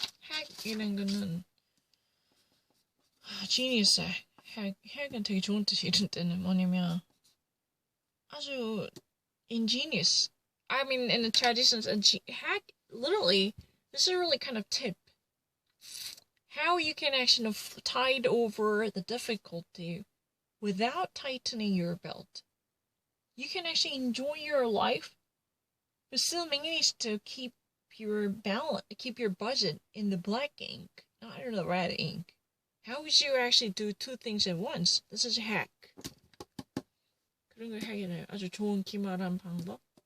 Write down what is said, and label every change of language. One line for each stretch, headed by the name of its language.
Korean: 핵이라는 거는 genius 핵은 되게 좋은 뜻이 이런 때는 뭐냐면 아주 ingenious.
English: I mean, in the traditions, hack, literally, this is a really kind of tip. How you can actually tide over the difficulty without tightening your belt. You can actually enjoy your life, but still manage to keep your balance, keep your budget in the black ink, not in the red ink. How would you actually do two things at once? This is a hack.
Korean: 그런 걸 하기는 아주 좋은 기말한 방법.